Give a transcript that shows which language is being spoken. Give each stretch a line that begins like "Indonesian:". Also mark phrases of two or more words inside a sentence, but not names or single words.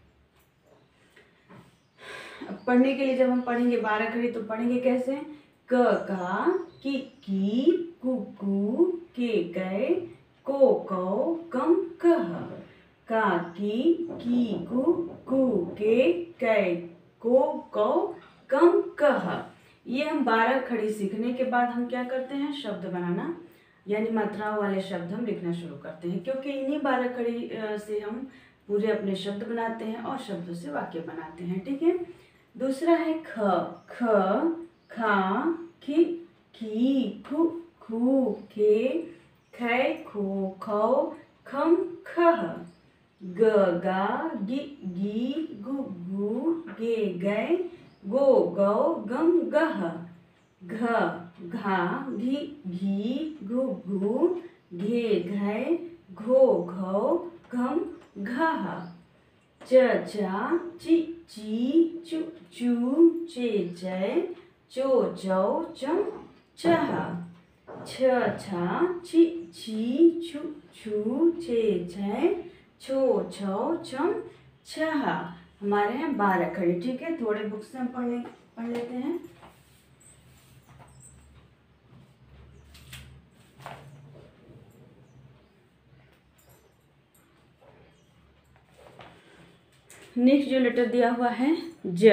Hindi: अब पढ़ने के लिए जब हम पढ़ेंगे 12 खड़ी तो पढ़ेंगे कैसे, क का, की कु के कै, को कौ, कम कह, का की कु के कै, को कौ, कम कह। ये हम 12 खड़ी सीखने के बाद हम क्या करते हैं, शब्द बनाना यानी मात्राओं वाले शब्द हम लिखना शुरू करते हैं, क्योंकि इन्हीं 12 खड़ी से हम पूरे अपने शब्द बनाते हैं और शब्दों से वाक्य बनाते हैं। ठीक है, दूसरा है ख, खा, खी, खू, खे, खे, खो, खौ, खम, खह, गा, गी, गु, गे, गै, गो, गौ, गम, गह, घा, घी, घु, घे, घै, घो, घौ, घम, घह, चा, ची, चू, चे, चो, चौ, चम, चह, छा, छी, छू, छे, छो, छौ, चम, छह। हमारे हैं 12 खड़ी। ठीक है, थोड़े बुक्स से हम पढ़ लेते हैं। नेक्स्ट जो लेटर दिया हुआ है ज।